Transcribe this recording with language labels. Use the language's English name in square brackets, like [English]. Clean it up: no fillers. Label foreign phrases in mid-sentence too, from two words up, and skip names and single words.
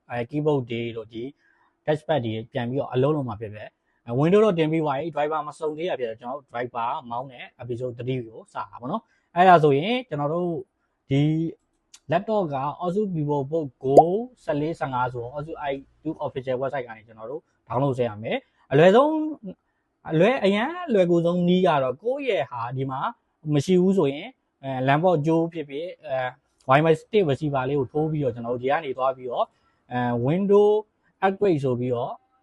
[Burmese] keyboard တွေတို့ဒီ touchpad တွေပြန်ပြီးတော့အလုံးလုံးမှာဖြစ်ပဲ Windows တော့တင်ပြီးသွားပြီ Viber မစုံသေးရဖြစ်တော့ကျွန်တော်တို့ Viber မောင်းတဲ့ episode 3ကိုစတာပေါ့နော်အဲ့ဒါဆိုရင်ကျွန်တော်တို့ဒီ laptop က Asus VivoBook Go 1415ဆိုတော့ [English] Asus i2 official website [Burmese] ကနေကျွန်တော်တို့ download ဆက်ရမယ်အလွယ်ဆုံးအရန်လွယ်ကူဆုံးနည်းကတော့ကိုယ့်ရဲ့ဟာဒီမှာမရှိဘူးဆိုရင်Lambo ကြိုးဖြစ်ဖြစ် [English] Wi-Fi stick receiver [Burmese] လေးကိုထိုးပြီးတော့ကျွန်တော်တို့ဒီကနေသွားပြီးတော့ [English] Windows upgrade [Burmese] ဆိုပြီးတော့